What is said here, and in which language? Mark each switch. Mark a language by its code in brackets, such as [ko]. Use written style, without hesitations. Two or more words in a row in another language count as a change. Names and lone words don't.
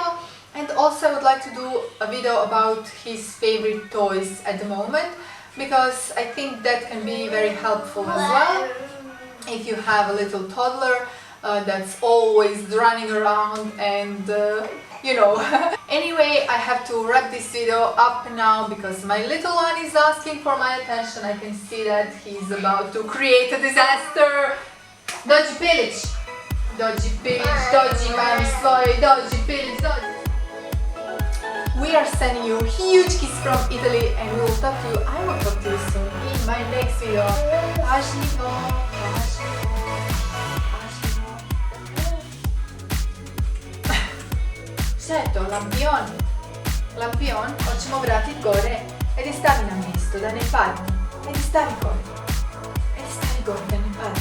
[en] And also I would like to do a video about his favorite toys at the moment, because I think that can be very helpful as well if you have a little toddler that's always running around and you know. Anyway, I have to wrap this video up now because my little one is asking for my attention. I can see that he's about to create a disaster. [hr] Dođi Pilić! Dođi Pilić, dođi mami svoj, dođi Pilić, dođi! [en] We are sending you a huge kiss from Italy, and we will talk to you, I will talk to you soon in my next video. [hr] Pažljivo, pažljivo, pažljivo. Šta je to? Lampion? Lampion? Hoćemo vratiti gore. Ajde stavi na mjesto, da ne padne. Ajde stavi gore. Ajde stavi gore, da ne padne.